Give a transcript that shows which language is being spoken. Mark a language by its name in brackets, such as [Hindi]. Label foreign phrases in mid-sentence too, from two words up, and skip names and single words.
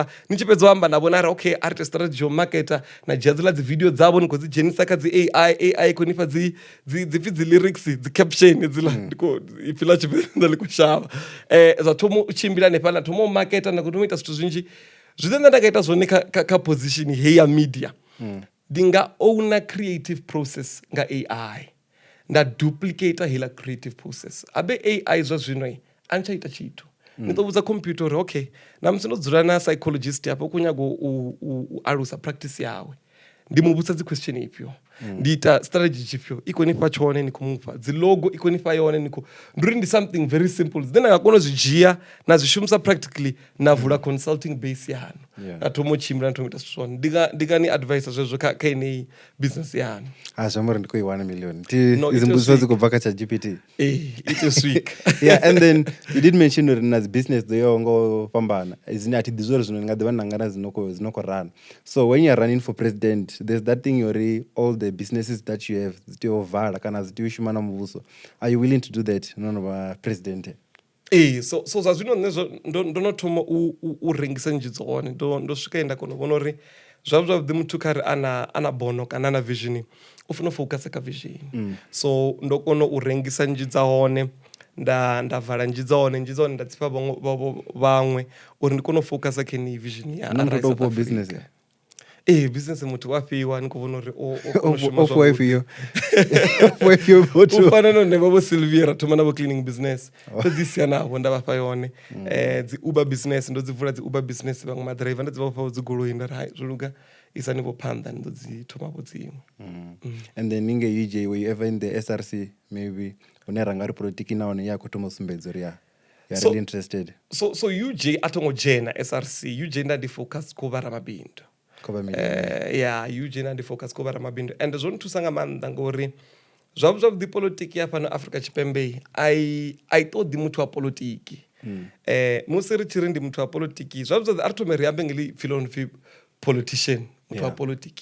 [Venda] Ni tshi fhedza u amba navho na ri okay a ri ite strategy yo marketa na dzhia dziḽa dzi video dzavho ni khou dzi dzhenisa kha dzi AI khou nifha dzi lyrics, dzi caption dziḽa ipfi ḽa Tshivenḓa ḽi khou shavha. Zwa thoma u tshimbila hanefha na thoma u marketa na khou thoma u ita zwithu zwinzhi. Zwine nda nga ita zwone kha position hei ya media ndi nga [English] owner creative process [Venda] nga AI, nda duplicate heiḽa [English] creative process. [Venda] Abe AI zwa zwino a ntsha ita tshithu, ni ḓo vhudza computer uri okay na musi ndo dzula na psychologist hafho ku nyaga u alusa practice yawe ndi mu vhudza dzi question ifhio, ndi ita strategy tshifhio i khou nifha tshone ni khou mufha dzi logo i khou nifha yone ni khou ndi uri ndi [English] something very simple then [Venda] nga kona u zwi dzhia na zwi shumisa practically na vula [English] consulting base [Venda] yanu na thoma u tshimbila na thoma ita zwithu zwone. Ndi nga ni advise zwezwo kha heneyi business yanu. Zwi amba uri ndi khou i 1 million izi mbudziso dzi khou bva kha ChatGPT. [English] It is weak. Yeah, and then you did mention [Venda] uri na dzi business dzo yaho ngo fhambana dzine a thi ḓi zwori zwino ndi nga ḓivha nangana dzi no khou run. [English] So when you are running for president there's that thing uri all the businesses that you have [Venda] dzi tea u vala kana dzi tea u shuma na muvhuso. [English] Are you willing to do that [Venda] no no vha [English] president? [Venda] So zwa zwino nṋe ndo no thoma u rengisa nnzhi dzone ndo swika nda kona u vhona uri zwavhuḓi muthu kha ri ana bono kana ana vision u funa u focusa kha vision. So ndo kona u rengisa nnzhi dza hone nda vala nnzhi dza hone nda tsipha vhaṅwe uri ndi kona u focusa kha ni vision ya AriseSA business. Business muthu wa fhiwa ni khou vhona uri u fana no neva vho Sylvia thoma na vho cleaning business fhedzi sia navho nda vhafha yone. Dzi Uber business ndo dzi vula dzi Uber business vhaṅwe madriver nda dzi vhafha dzi goloi nda ri hai zwo luga isani vho phanḓa ndo dzi thoma vho dziṅwe. [English] And then [Venda] ninge UJ [English] were you ever in the SRC maybe [Venda] hune ranga ri politiki na hone ya khou thoma u sumbedza uri ya [English] really interested? [Venda] So UJ a thongo dzhena SRC, UJ nda ndi focus kho vha ramabindu. UJ na ndi focus kho vha ramabindu and zwo nthusa nga maanḓa ngori zwavhuḓi politiki ya fhano Afrika Tshipembe ai ṱoḓi muthu wa politiki. Musi ri tshi ri ndi muthu wa politiki zwavhuḓi a ri thome ri ambe ngeli pfi politician, muthu wa politiki.